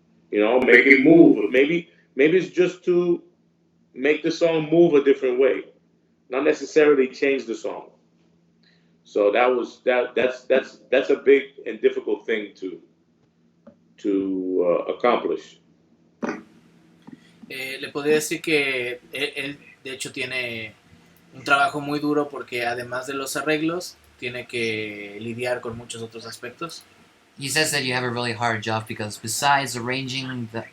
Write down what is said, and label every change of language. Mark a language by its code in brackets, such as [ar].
[en] Make it move. Maybe it's just to make the song move a different way, not necessarily change the song. So that's a big and difficult thing to accomplish. [es] Le podría decir que él, de hecho, tiene un trabajo muy duro porque además de los arreglos, tiene que lidiar con muchos otros aspectos. [en] He says that you have a really hard job because besides arranging